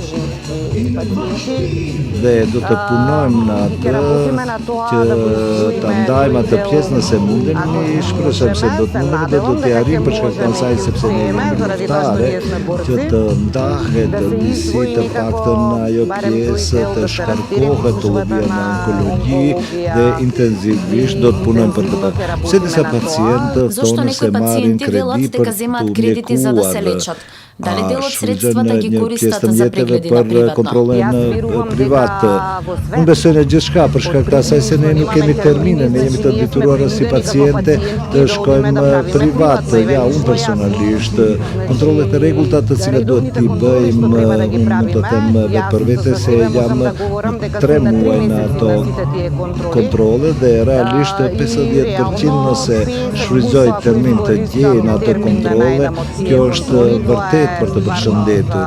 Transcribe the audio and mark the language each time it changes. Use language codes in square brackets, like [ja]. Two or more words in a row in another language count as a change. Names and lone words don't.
[sq] Dhe do të punojmë në atë që të ndajmë atë pjesë nëse mundemi, shpresojmë se do të mundemi dhe do të arrijmë për shkak të asaj sepse ne jemi luftare që të ndahet disi të paktën ajo pjesë të shkarkohet të llojia në onkologji dhe intenzivisht do të punojmë për këtë. Pse disa pacientë tonë se marrin kredi për të lekuar. [mk] Дали дел од средствата ги користат за прегледи на приватно? Контролен приват. [sq] Unë besoj në gjithçka për shkak të asaj se ne nuk kemi termine, ne jemi të detyruar si paciente të shkojmë privat. Ja, unë personalisht kontrollet e rregullta të cilat duhet t'i bëjmë, unë mund të them vetë për vete se jam 3 muaj në ato kontrolle dhe realisht 50% nëse shfrytëzoj termin të gjej në ato kontrolle, kjo është vërtet për të përshëndetur.